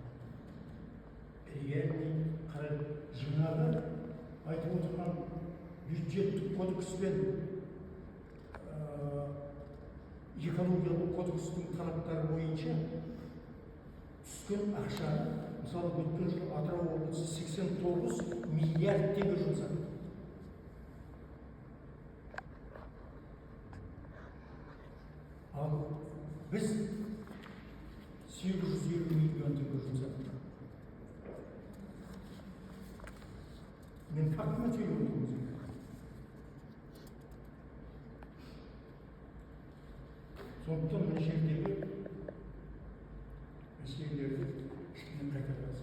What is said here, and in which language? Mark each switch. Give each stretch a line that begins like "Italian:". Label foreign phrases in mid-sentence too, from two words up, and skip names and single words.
Kazakh: Реальный қарай жаңағы айтып отырған бюджеттік кодекспен экологиялық кодекстің талаптары бойынша түскен ақша, мысалы өткен жылы Атырау облысы 89 миллиард теңге жұмсады. Biz 820 milyon tenge жұмсадық. Мен фактіме сөйлеп отырмын. Сондықтан мына жердегі мәселелерді кішкене қайтарасыз.